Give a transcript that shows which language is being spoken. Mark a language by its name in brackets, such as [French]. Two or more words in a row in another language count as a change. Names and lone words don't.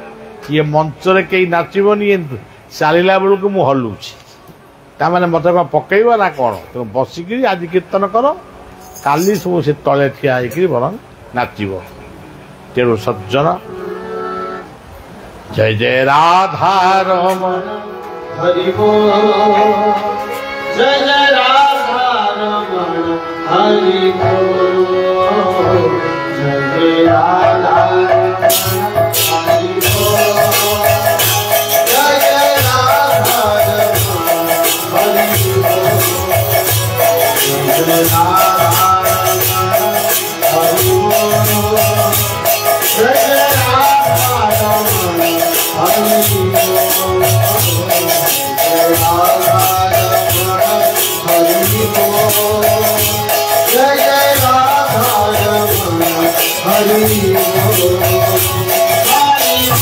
[Odia] ଇଏ ମଞ୍ଚରେ କେହି ନାଚିବନି, ଚାଲିଲା ବେଳକୁ ମୁଁ ହଲୁଛି। ତାମାନେ ମୋତେ କ'ଣ ପକେଇବ ନା କ'ଣ? ତେଣୁ ବସିକିରି ଆଜି କୀର୍ତ୍ତନ କର, କାଲି ସବୁ ସେ ତଳେ ଠିଆ ହେଇକିରି ବରଂ ନାଚିବ। ତେଣୁ ସଜ୍ଜନ ଜୟ ଜୟ ରାଧା ରମଣ [Hindi] हरि बोल जय जय राधा रमण हरि बोल जय जय राधा रमण हरि बोल जय जय राधा रमण हरि बोल जय जय राधा रमण हरि बोल जय जय राधा रमण हरि बोल जय जय राधा रमण हरि बोल हरि